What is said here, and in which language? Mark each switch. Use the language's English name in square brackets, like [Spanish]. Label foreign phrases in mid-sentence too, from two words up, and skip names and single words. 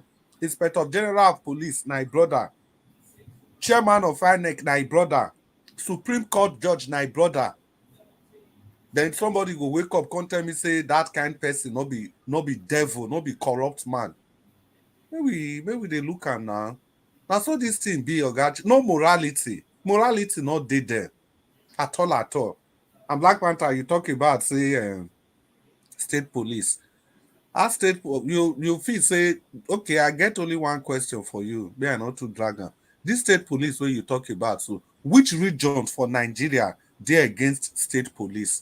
[Nigerian Pidgin] Inspector General of Police, na brother. Chairman of INEC, na brother. Supreme Court judge, na brother. Then somebody go wake up, come tell me say that kind person no be devil, no be corrupt man. Maybe they look am now. Now so this thing be Oga, no morality. Morality not dey there at all. And Black Panther, you talk about say state police. As state you feel say, okay, I get only one question for you. May I not to drag am. This state police where you talk about, so which region for Nigeria they against state police?